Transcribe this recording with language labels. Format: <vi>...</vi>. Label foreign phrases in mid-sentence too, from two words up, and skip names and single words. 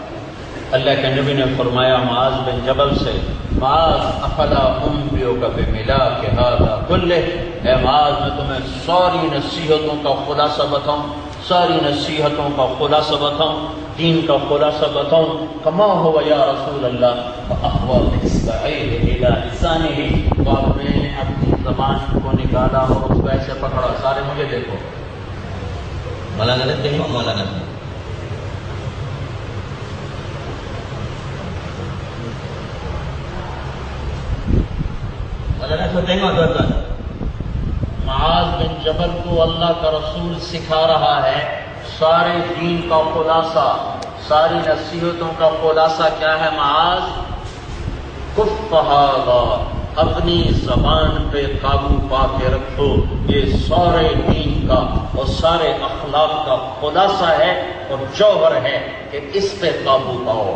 <ur>اللہ کے نبی نے فرمایا معاذ بن جبل سے،</ur> <ar>معاذ افلا انبئک بملاک ھذا کلہ،</ar> <ur>اے معاذ میں تمہیں ساری نصیحتوں کا خلاصہ بتاؤں، ساری نصیحتوں کا خلاصہ بتاؤں. دین کا خلاصہ بتاؤں</ur> <ar>کما ہوا یا رسول اللہ فاحوا باصبعیہ الی لسانہ،</ar> <ur>تو اب میں نے اپنی زبان کو نکالا اور اس کو ایسے پکڑا، سارے مجھے دیکھو،</ur> <ms>مولانا tengok Maulana. Maulana so tengok tuan-tuan.</ms> <ur>معاذ بن جبل کو اللہ کا رسول سکھا رہا ہے سارے دین کا خلاصہ، ساری نصیحتوں کا خلاصہ کیا ہے؟</ur> <ar>معاذ کف ھذا،</ar> <ur>اپنی زبان پہ قابو پا کے رکھو، یہ سارے دین کا اور سارے اخلاق کا خلاصہ ہے اور جوہر ہے کہ اس پہ قابو پاؤ۔</ur>